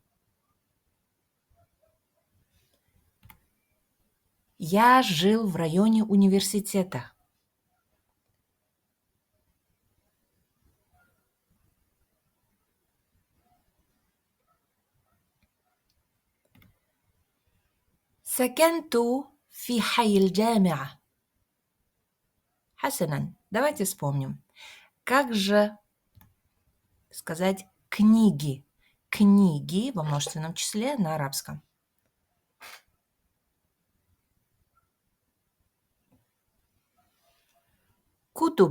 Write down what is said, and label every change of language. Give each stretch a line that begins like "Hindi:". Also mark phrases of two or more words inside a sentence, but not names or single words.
Russian: Я жил в районе университета.
Arabic: سكنت في حي الجامعة. حسنا,
Russian: давайте вспомним. Как же сказать книги? Книги во множественном числе на арабском. Кутуб.